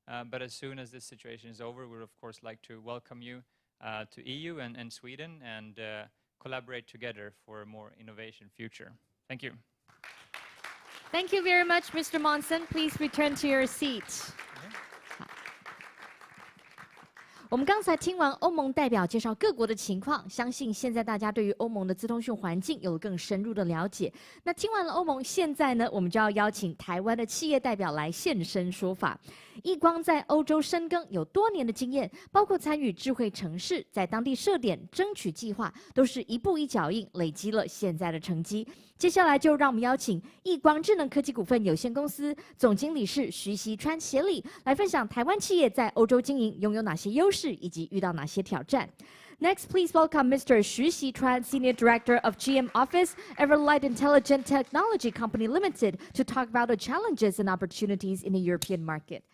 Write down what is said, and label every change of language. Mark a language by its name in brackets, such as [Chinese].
[English] But as soon as this situation is over, we would, of course, like to welcome you to EU and Sweden and collaborate together for a more innovation future. Thank you. Thank you very much, Mr. Monson. Please return to your seat. [Chinese] 我们刚才听完欧盟代表介绍各国的情况，相信现在大家对于欧盟的资通讯环境有了更深入的了解。那听完了欧盟，现在呢，我们就要邀请台湾的企业代表来现身说法。易光在欧洲深耕有多年的经验，包括参与智慧城市，在当地设点、争取计划，都是一步一脚印，累积了现在的成绩。接下来就让我们邀请易光智能科技股份有限公司总经理是徐锡川协理来分享台湾企业在欧洲经营拥有哪些优势以及遇到哪些挑战。 [English] Next, please welcome Mr. Xu Xitran, Senior Director of GM Office, Everlight Intelligent Technology Company Limited, to talk about the challenges and opportunities in the European market.